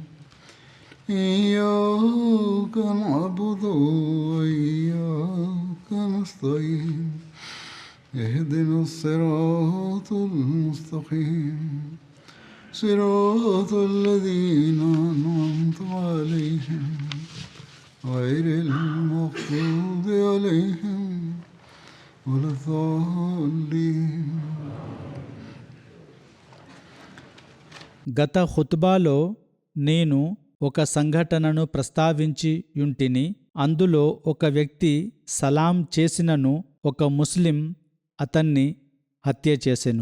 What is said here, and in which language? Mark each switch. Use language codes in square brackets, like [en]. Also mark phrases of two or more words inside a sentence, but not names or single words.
[ar] إياك نعبد وإياك نستعين اهدنا الصراط المستقيم صراط الذين أنعمت عليهم غير المغضوب عليهم ولا الضالين. [te] గత ఖుత్బాలో నేను ఒక సంఘటనను ప్రస్తావించి యుంటిని. అందులో ఒక వ్యక్తి సలాం చేసినను ఒక ముస్లిం అతన్ని హత్య చేసెను.